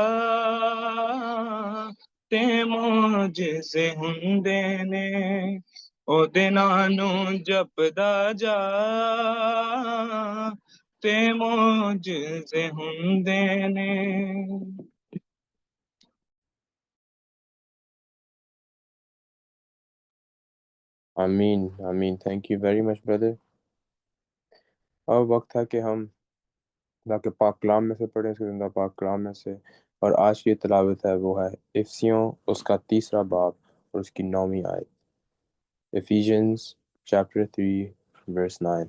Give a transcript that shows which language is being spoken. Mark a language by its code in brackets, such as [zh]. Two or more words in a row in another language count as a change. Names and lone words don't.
[pa] تے معجزے ہوندے نے اودے ناں نوں جپدا جا تے معجزے ہوندے نے [ur] آمین آمین. [en] thank you very much brother. [ur] اب وقت ہے کہ ہم خدا کے پاک کلام میں سے پڑھیں، اس کے زندہ پاک کلام میں سے. اور آج کی تلاوت ہے وہ ہے افسیوں اس کا 3 باب اور اس کی 9ویں آیت, [en] Ephesians chapter 3 verse 9.